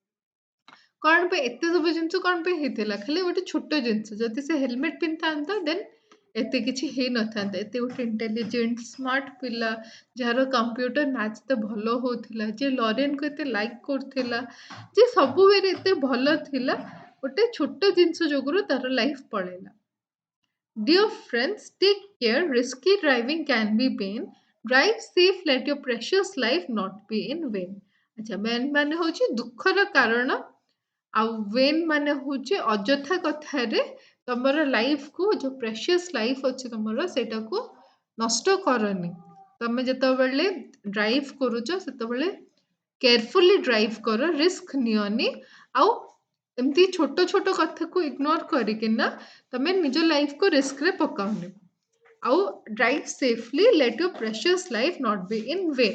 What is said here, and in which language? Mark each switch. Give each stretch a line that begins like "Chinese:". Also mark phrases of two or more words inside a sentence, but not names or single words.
Odia: କ'ଣ ପାଇଁ ଏତେ ସବୁ ଜିନିଷ କ'ଣ ପାଇଁ ହେଇଥିଲା ଖାଲି ଗୋଟେ ଛୋଟ ଜିନିଷ ଯଦି ସେ ହେଲମେଟ୍ ପିନ୍ଧିଥାନ୍ତା ଦେନ୍ ଏତେ କିଛି ହେଇନଥାନ୍ତା ଏତେ ଗୋଟେ
English: intelligent smart
Odia: ପିଲା ଯାହାର
English: computer math
Odia: ଏତେ ଭଲ ହଉଥିଲା ଯିଏ ଲରେନକୁ ଏତେ ଲାଇକ୍ କରୁଥିଲା ଯିଏ ସବୁବେଳେ ଏତେ ଭଲ ଥିଲା ଗୋଟେ ଛୋଟ ଜିନିଷ ଯୋଗୁରୁ ତାର ଲାଇଫ୍ ପଳେଇଲା
English: Dear friends, take care. Risky driving can be pain. Drive safe. Let your precious life not be in vain.
Odia: ଆଚ୍ଛା ମେନ୍ ମାନେ ହେଉଛି ଦୁଃଖର କାରଣ ଆଉ ୱେନ୍ ମାନେ ହେଉଛି ଅଯଥା କଥାରେ ତମର ଲାଇଫକୁ ଯୋଉ
English: precious life
Odia: ଅଛି ତମର ସେଇଟାକୁ ନଷ୍ଟ କରନି ତମେ ଯେତେବେଳେ ଡ୍ରାଇଭ୍ କରୁଛ ସେତେବେଳେ
English: carefully drive
Odia: କର ରିସ୍କ ନିଅନି ଆଉ ଏମିତି ଛୋଟ ଛୋଟ କଥାକୁ ଇଗ୍ନୋର କରିକିନା ତମେ ନିଜ ଲାଇଫକୁ ରିସ୍କରେ ପକାଉନି ଆଉ
English: drive safely let your precious life not be in